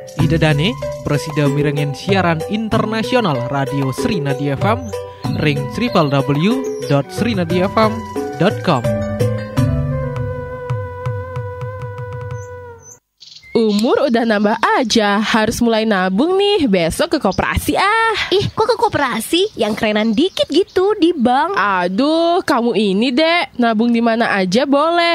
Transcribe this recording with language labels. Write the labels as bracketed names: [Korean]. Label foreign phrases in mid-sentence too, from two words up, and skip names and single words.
[Balinese] Dedane, Presida mirengen siaran internasional Radio Srinadi FM, ring www.srinadifm.com. [Indonesian] Umur udah nambah aja, harus mulai nabung nih, besok ke koperasi ah. Ih, kok ke koperasi? Yang kerenan dikit gitu di bank. Aduh, kamu ini dek, nabung di mana aja boleh.